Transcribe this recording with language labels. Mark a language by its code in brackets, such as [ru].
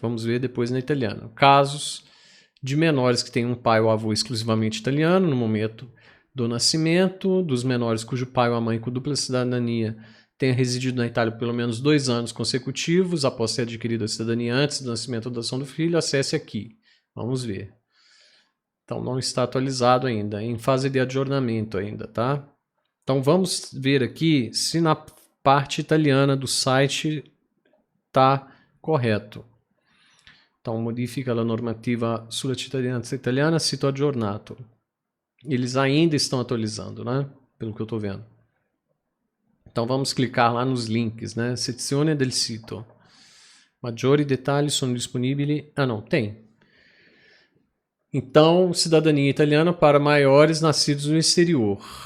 [pt] Vamos ver depois na italiana. Casos de menores que têm um pai ou avô exclusivamente italiano no momento do nascimento, dos menores cujo pai ou a mãe com dupla cidadania tenha residido na Itália por pelo menos 2 anos consecutivos após ter adquirido a cidadania antes do nascimento ou adoção do filho, acesse aqui. Vamos ver. Então não está atualizado ainda, em fase de adornamento ainda, tá? Então vamos ver aqui se na parte italiana do site está correto. [it] Então modifica a normativa sulla cittadinanza italiana, sito aggiornato. [pt] Eles ainda estão atualizando, né? Pelo que eu estou vendo. Então vamos clicar lá nos links, né? [it] Sezione del sito. Maggiori detalhi sono disponibili. [pt] Ah, não, tem. Então, cidadania italiana para maiores nascidos no exterior.